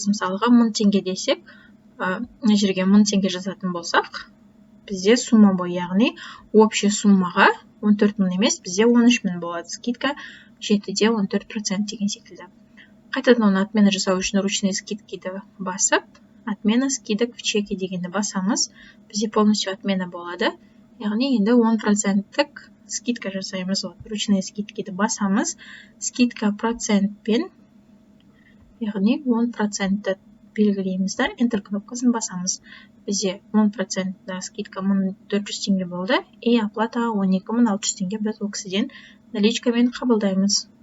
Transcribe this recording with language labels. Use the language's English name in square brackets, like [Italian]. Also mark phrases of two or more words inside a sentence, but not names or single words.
[Kazakh] Мысалыға 1000 теңге десек, мына жерге 1000 теңге жазатын болсақ, бізде суммовой, яғни общий суммаға 14.000 емес, бізде 13.000 болады. Скидка 7-де 14% деген секілді. Қайтадан оны отмена жасау үшін [Russian] ручные скидкиді [Kazakh] басып, [Russian] отмена скидок в чеке [Kazakh] дегенді басамыз, бізде [Russian] полностью отмена [Kazakh] болады. Яғни енді 10%-тік скидка жасаймыз. [Russian] Ручные скидкиді [Kazakh] басамыз, скидка процентпен, яғни 10%-ті белгілеймізді, Enter кнопкасын басамыз. Бізде 10% скидка 1400 теңге болды, [Russian] и оплата [Kazakh] 12600 теңге біз ол кісіден наличкамен қабылдаймыз.